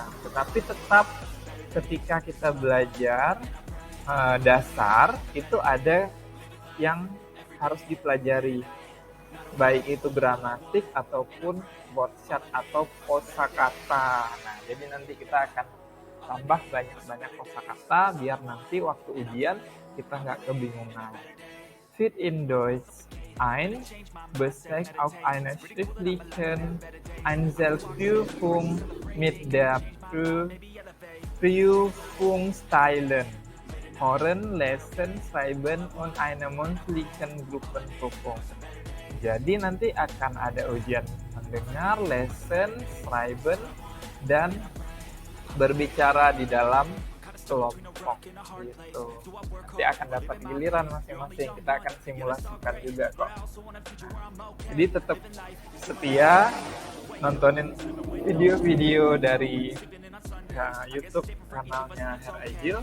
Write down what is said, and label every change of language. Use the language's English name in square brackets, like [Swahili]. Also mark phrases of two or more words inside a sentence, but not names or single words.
[Indonesian] Tetapi tetap ketika kita belajar dasar itu ada yang harus dipelajari, baik itu gramatik ataupun wordshat atau kosakata. Nah, jadi nanti kita akan tambah banyak-banyak kosakata biar nanti waktu ujian kita nggak kebingungan. [German] Fit in Deutsch 1 besteht auf einer schriftlichen Einzelprüfung mit der Prüfungsteilen Hören, Lesen, Schreiben und einer mündlichen Gruppenprüfung. [Indonesian] Jadi nanti akan ada ujian mendengar, [German] lesen, schreiben, [Indonesian] dan berbicara di dalam kelompok gitu. Nanti akan dapat giliran masing-masing. Kita akan simulasikan juga kok. Jadi tetap setia nontonin video-video dari YouTube kanalnya Hair Ideal.